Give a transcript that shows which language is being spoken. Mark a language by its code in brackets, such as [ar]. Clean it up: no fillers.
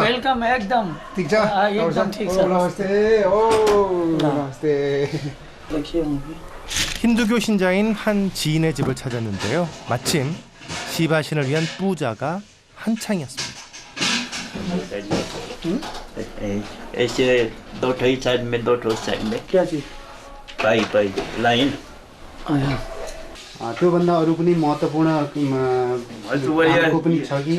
[ne] Welcome एकदम ठीक छ? एकदम ठीक छ नमस्ते. नमस्ते. [ko] 힌두교 신자인 한 지인의 집을 찾았는데요. 마침 시바신을 위한 뿌자가 한창이었습니다. [hi] ऐसे दो ठो साइड में दो ठो साइड में क्या चीज पाई लाइन [ne] त्योभन्दा अरू पनि महत्त्वपूर्ण को पनि छ कि